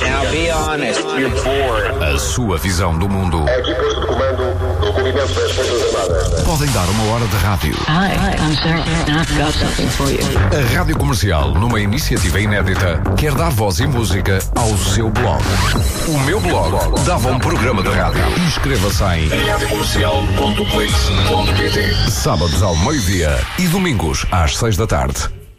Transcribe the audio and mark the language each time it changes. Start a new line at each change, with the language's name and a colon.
English: Now be honest, you're bored.
Portuguese: A sua visão do mundo. A equipa de comando do cumprimento das forças armadas. Podem dar uma hora de rádio.
English: Hi, I'm Sarah, and I've got something for you.
Portuguese: A Rádio Comercial, numa iniciativa inédita, quer dar voz e música ao seu blog. O meu blog dava um programa de rádio. Inscreva-se em radiocomercial.clix.pt. Sábados ao meio-dia e domingos às 6 da tarde.